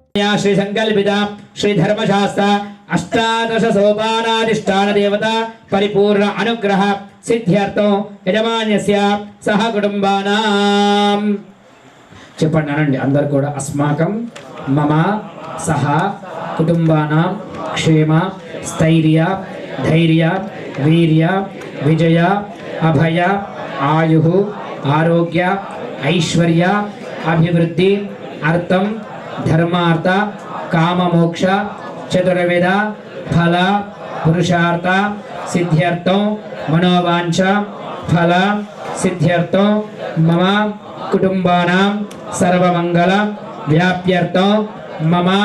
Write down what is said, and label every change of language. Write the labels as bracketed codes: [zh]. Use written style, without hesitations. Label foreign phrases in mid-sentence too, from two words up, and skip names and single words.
[sa] श्री संकल्पित श्री धर्मशास्त्र अष्टादश सोपानाधिष्ठान देवता परिपूर्ण अनुग्रह सिद्ध्यर्थं यजमान्यस्य सह कुटुंबानां [te] చెప్పండి అనండి అందరూ కూడా [sa] अस्माकं मम सह कुटुंबानां क्षेम स्थैर्य धैर्य वीर्य विजय अभय आयुः आरोग्य ऐश्वर्य अभिवृद्धि अर्थं धर्मार्थ काममोक्ष चतुर्विध फल पुरुषार्थ सिद्ध्यर्थं मनोवांछ फल सिद्ध्यर्थं मम कुटुंबानां सर्वमंगल व्याप्यर्थं मम